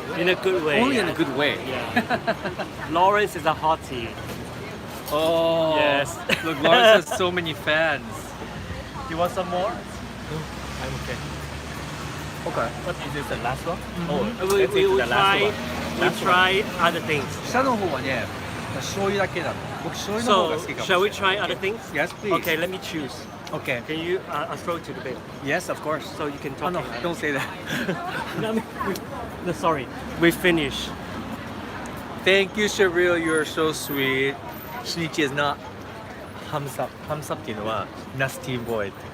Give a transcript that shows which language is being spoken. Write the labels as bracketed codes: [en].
[en] In a good way. Only in a good way. Yeah. Lawrence is a hottie. Oh. Yes. Look, Lawrence has so many fans. You want some more? I'm okay. Okay. What is this, the last one? We let's eat will the last try. one. We'll try other things. [ja] 下の方はね、醤油だけなの。僕醤油の方が [en] So, [ja] 好きかもしれない。 [en] shall we try other things? Yes, please. Okay, let me choose. Okay. Can you throw it to the bin Yes, of course. so you can Oh talk? no, don't say that. No, sorry. We finished. Thank you, Cheryl. You're so sweet. Shinichi is not thumbs up. Thumbs up っていうのは nasty boy.